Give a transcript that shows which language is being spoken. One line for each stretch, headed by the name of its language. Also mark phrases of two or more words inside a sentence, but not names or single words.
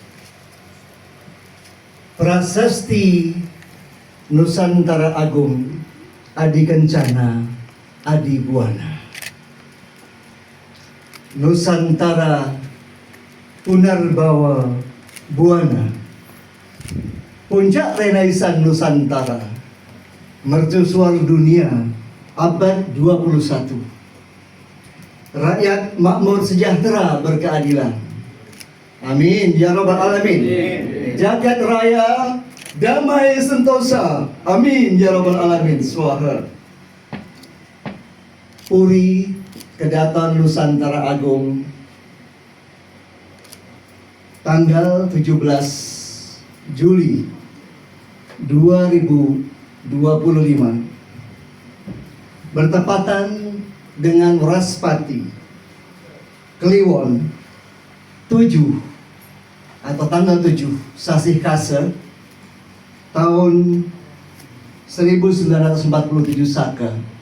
Indonesian: Prasasti Nusantara Agung, Adi Kencana, Adi Buana. Nusantara Punarbawa Buana, puncak Renaisan Nusantara, mercusuar dunia abad 21. Rakyat makmur sejahtera berkeadilan.
Arabic: آمين يا رب العالمين.
Indonesian: Jagat raya damai sentosa.
Arabic: آمين يا رب العالمين.
Indonesian: Swaha. Puri Kedaton Nusantara Agung, tanggal 17 Juli 2025, bertepatan dengan Wraspati Kliwon 7 atau tanggal 7 Sasih Kase tahun 1947 Saka,